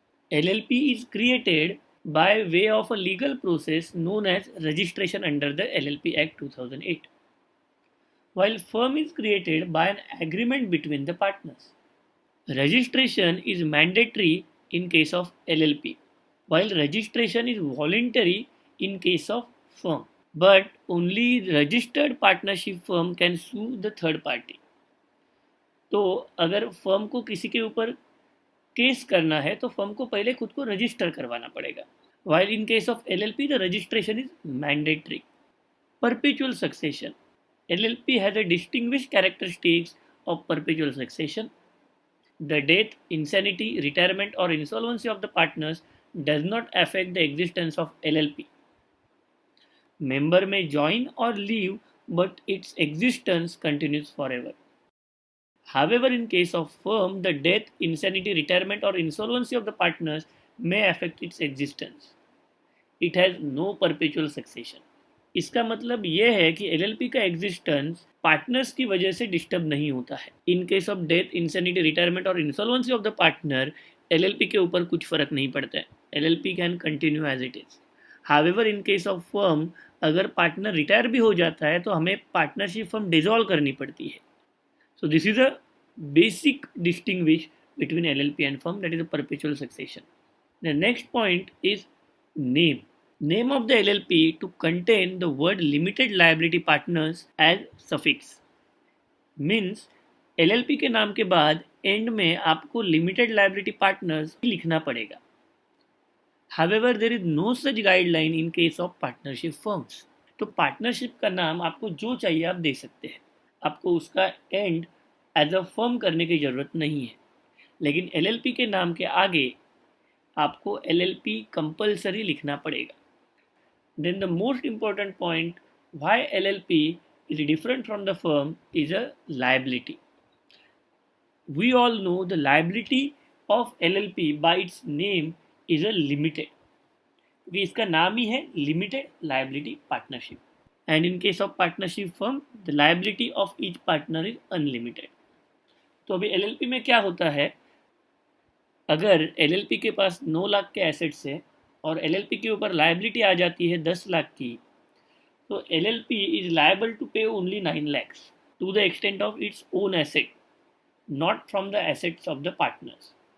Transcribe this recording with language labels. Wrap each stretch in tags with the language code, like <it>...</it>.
<en>LLP is created by way of a legal process known as registration under the LLP Act 2008, while firm is created by an agreement between the partners. Registration is mandatory in case of LLP, while registration is voluntary in case of firm. But only registered partnership firm can sue the third party.</en> <hi>तो अगर firm को किसी के ऊपर case करना है तो firm को पहले खुद को रजिस्टर करवाना पड़ेगा.</hi> <en>While in case of LLP, the registration is mandatory. Perpetual succession. LLP has a distinguished characteristics of perpetual succession. The death, insanity, retirement, or insolvency of the partners does not affect the existence of LLP. Member may join or leave, but its existence continues forever. However, in case of firm, the death, insanity, retirement, or insolvency of the partners may affect its existence. It has no perpetual succession.</en> <hi>इसका मतलब यह है कि LLP का existence partners की वजह से disturb नहीं होता है.</hi> <en>in case of death, insanity, retirement और insolvency of the partner LLP</en> <hi>के ऊपर कुछ फर्क नहीं पड़ता है.</hi> <en>LLP can continue as it is. However in case of firm,</en> <hi>अगर पार्टनर रिटायर भी हो जाता है तो हमें पार्टनरशिप फर्म डिसॉल्व करनी पड़ती है.</hi> <en>So this is a basic distinguish between LLP and firm, that is a perpetual succession. The next point is name. Name of the LLP to contain the word limited liability partners as suffix. Means</en> <hi>LLP के नाम के बाद and में आपको limited liability partners लिखना पड़ेगा.</hi> <en>However, there is no such guideline in case of partnership firms.</en> <hi>तो partnership का नाम आपको जो चाहिए आप दे सकते हैं. आपको उसका एंड</hi> <en>as a firm</en> <hi>करने की ज़रूरत नहीं है. लेकिन LLP के नाम के आगे आपको LLP कंपल्सरी लिखना पड़ेगा.</hi> <en>Then the most important point why LLP is different from the firm is a liability. We all know the liability of LLP by its name is a limited.</en> <hi>क्योंकि इसका नाम ही है limited liability partnership.</hi> <en>And in case of partnership firm, the liability of each partner is unlimited.</en> <hi>तो अभी LLP में क्या होता है, अगर LLP के पास 9 लाख के एसेट्स है और LLP के ऊपर लाइबिलिटी आ जाती है 10 लाख की, तो</hi> <en>LLP is liable to pay only 9 lakhs to the extent of its own asset, not from the assets of the partners.</en>